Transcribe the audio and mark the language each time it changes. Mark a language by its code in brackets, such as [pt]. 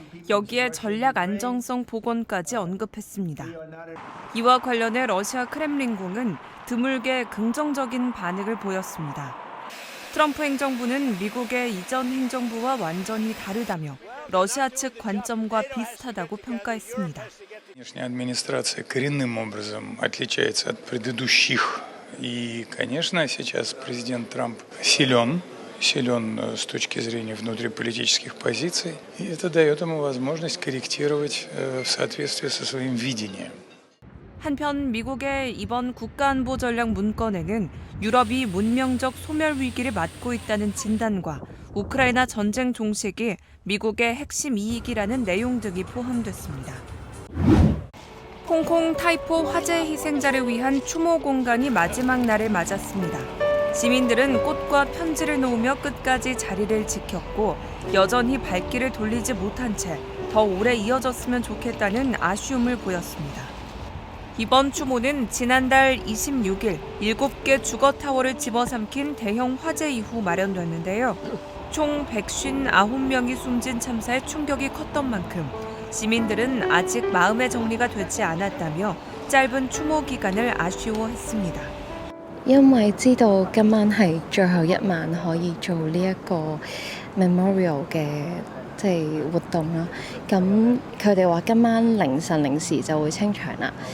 [ko] 여기에 전략 안정성 복원까지 언급했습니다. 이와 관련해 러시아 크렘린궁은 드물게 긍정적인 반응을 보였습니다. 트럼프 행정부는 미국의 이전 행정부와 완전히 다르다며 러시아 측 관점과 비슷하다고 평가했습니다. [ru] Нынешняя администрация коренным образом отличается от предыдущих. И, конечно, сейчас президент Трамп силен с точки зрения внутриполитических позиций. И это дает ему возможность корректировать в соответствии со своим видением. [ko] 한편 미국의 이번 국가안보 전략 문건에는 유럽이 문명적 소멸 위기를 맞고 있다는 진단과 우크라이나 전쟁 종식이 미국의 핵심 이익이라는 내용 등이 포함됐습니다. 홍콩 타이포 화재 희생자를 위한 추모 공간이 마지막 날을 맞았습니다. 시민들은 꽃과 편지를 놓으며 끝까지 자리를 지켰고 여전히 발길을 돌리지 못한 채 더 오래 이어졌으면 좋겠다는 아쉬움을 보였습니다. 이번 추모는 지난달 26일 7개 주거타워를 집어삼킨 대형 화재 이후 마련됐는데요. 총 159명이 숨진 참사에 충격이 컸던 만큼 시민들은 아직 마음의 정리가 되지 않았다며 짧은 추모 기간을 아쉬워했습니다. [yue] 因為知道今晚係最後一晚可以做呢一個 memorial 嘅活動啦，咁佢哋話今晚凌晨零時就會清場啦。